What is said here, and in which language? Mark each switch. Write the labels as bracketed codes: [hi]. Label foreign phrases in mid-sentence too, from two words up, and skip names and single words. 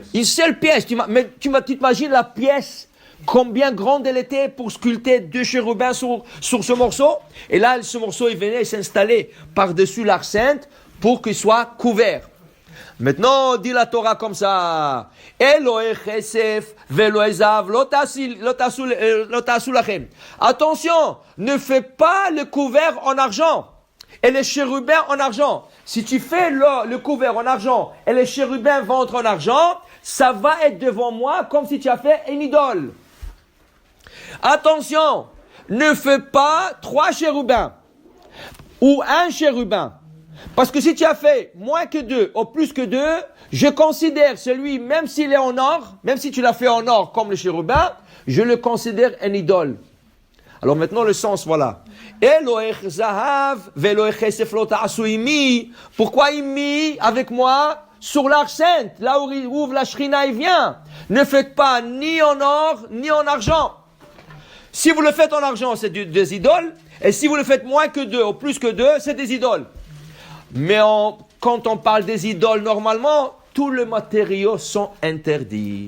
[fr] Une seule pièce. Mais tu t'imagines la pièce, combien grande elle était pour sculpter deux chérubins sur ce morceau? Et là, ce morceau, il venait s'installer par-dessus l'arche sainte pour qu'il soit couvert. Maintenant, dit la Torah comme ça. [he] אלהי כסף ואלהי זהב לא תעשו לכם. [fr] Attention, ne fais pas le couvert en argent et les chérubins en argent. Si tu fais le couvert en argent et les chérubins vont en argent, ça va être devant moi comme si tu as fait une idole. Attention, ne fais pas 3 chérubins ou un chérubin. Parce que si tu as fait moins que 2 ou plus que 2, je considère celui, même s'il est en or, même si tu l'as fait en or comme le chérubin, je le considère un idole. Alors maintenant le sens, voilà. [he] אלהי זהב ואלהי כסף לא תעשו עמי. [fr] Pourquoi imi avec moi sur l'arche sainte, là où la shrina il vient? Ne faites pas ni en or ni en argent. Si vous le faites en argent, c'est des idoles. Et si vous le faites moins que 2 ou plus que 2, c'est des idoles. Mais quand on parle des idoles, normalement, tous les matériaux sont interdits.